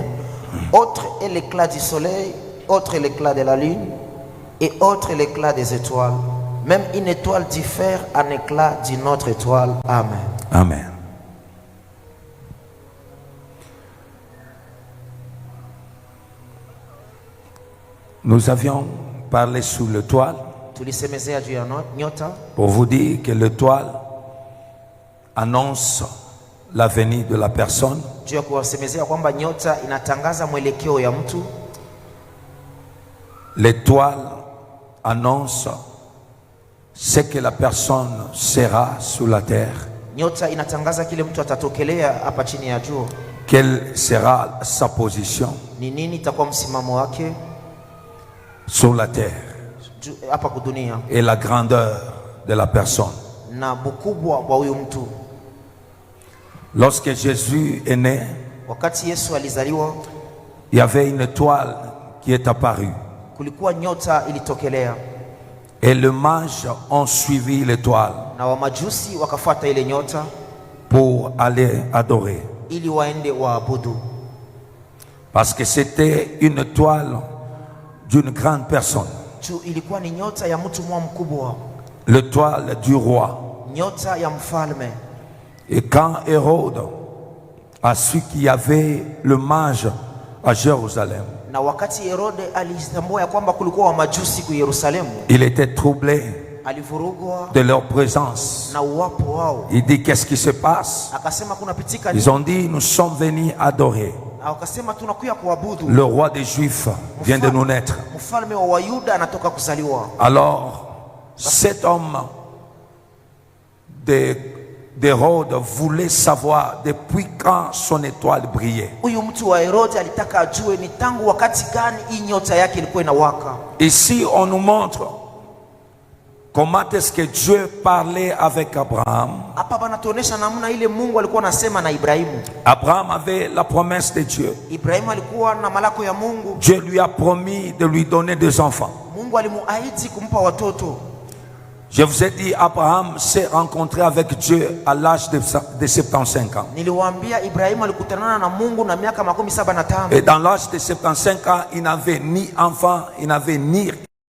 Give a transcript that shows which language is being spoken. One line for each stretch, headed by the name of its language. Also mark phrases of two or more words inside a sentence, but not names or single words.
French: Autre est l'éclat du soleil, autre est l'éclat de la lune, et autre est l'éclat des étoiles. Même une étoile diffère en éclat d'une autre étoile. Amen. Amen. Nous avions parlé sur l'étoile
Swahili: Tulisemezea juu ya nyota
French: pour vous dire que l'étoile annonce la venue de la personne.
Swahili: juu ya kuwasemezea kwamba nyota inatangaza mwelekeo ya mtu.
French: L'étoile annonce ce que la personne sera sur la terre.
Swahili: Nyota inatangaza kile mtu atatokelea hapa chini ya jua.
French: Quelle sera sa position
Swahili: Ni nini itakuwa msimamo wake
French: sur la terre
Swahili: hapa kudunia,
French: et la grandeur de la personne.
Swahili: na bukubwa wa huyu mtu.
French: Lorsque Jésus est né,
Swahili: Wakati Yesu alizaliwa,
French: il y avait une étoile qui est apparue.
Swahili: kulikuwa nyota ilitokelea,
French: Et les mages ont suivi l'étoile
Swahili: na wamajusi wakafuata ile nyota
French: pour aller adorer.
Swahili: ili waende waabudu,
French: Parce que c'était une étoile d'une grande personne.
Swahili: juu ilikuwa ni nyota ya mtu mkubwa,
French: L'étoile du roi.
Swahili: nyota ya mfalme.
French: Et quand Hérode a su qu'il y avait le mage à Jérusalem,
Swahili: Na wakati Herode alitambua ya kwamba kulikuwa wamajusi ku Yerusalemu,
French: il était troublé
Swahili: alivurugwa
French: de leur présence.
Swahili: na uwapo wao.
French: Il dit, qu'est-ce qui se passe?
Swahili: Akasema kuna pitika
French: Ils ont dit, nous sommes venus adorer.
Swahili: akasema tunakuya kuabudu,
French: Le roi des Juifs vient de nous naître.
Swahili: mfalme wa Wayuda anatoka kuzaliwa.
French: Alors, cet homme d'Hérode voulait savoir depuis quand son étoile brillait.
Swahili: Huyu mtu wa Herode alitaka ajue ni tangu wakati gani hii nyota yake ilikuwa inawaka.
French: Ici, on nous montre comment est-ce que Dieu parlait avec Abraham.
Swahili: Hapa banatuonesha namna ile Mungu alikuwa anasema na Ibrahimu.
French: Abraham avait la promesse de Dieu.
Swahili: Ibrahimu alikuwa na malako ya Mungu.
French: Dieu lui a promis de lui donner des enfants.
Swahili: Mungu alimuahidi kumpa watoto.
French: Je vous ai dit, Abraham s'est rencontré avec Dieu à l'âge de 75 ans.
Swahili: Niliwaambia Ibrahimu alikutanana na Mungu na miaka 75.
French: Et dans l'âge de 75 ans, il n'avait ni enfant, il n'avait ni